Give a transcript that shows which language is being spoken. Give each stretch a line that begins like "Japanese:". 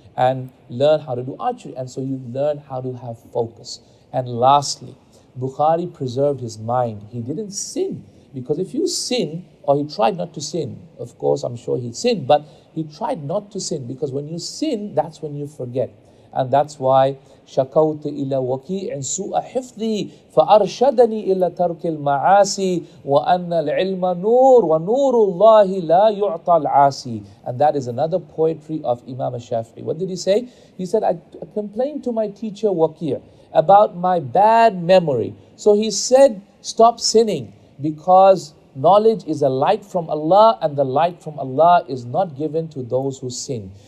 English: and learn how to do archery. And so you learn how to have focus. And lastly, Bukhari preserved his mind. He didn't sin. Because if you sin, or he tried not to sin, of course, I'm sure he sinned, but he tried not to sin, because when you sin, that's when you forget. And that's why
Arabic: شكوت إلى وكيع سوء حفظي فأرشدني إلى ترك المعاصي وأن العلم نور ونور الله لا يعطى العاصي.
English: And that is another poetry of Imam Shafi'i. What did he say? He said, I complained to my teacher Waqi' about my bad memory. So he said, stop sinning, because knowledge is a light from Allah, and the light from Allah is not given to those who sin.